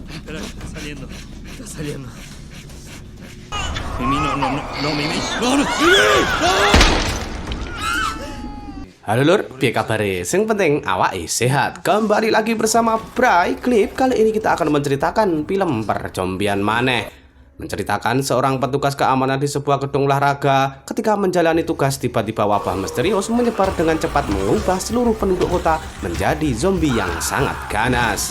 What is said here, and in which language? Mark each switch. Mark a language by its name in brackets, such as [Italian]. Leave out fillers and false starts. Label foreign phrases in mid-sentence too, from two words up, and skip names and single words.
[Spanish] Espera, está saliendo. Está saliendo. Mimi, no, Mimi. No, Mimi! [Javanese] Halo lur, piye kabare? Sing penting awake sehat. [Indonesian] Kembali lagi bersama Bray Clip. Kali ini kita akan menceritakan film percombian maneh. Menceritakan seorang petugas keamanan di sebuah gedung olahraga. Ketika menjalani tugas, tiba-tiba wabah misterius menyebar dengan cepat mengubah seluruh penduduk kota menjadi zombie yang sangat ganas.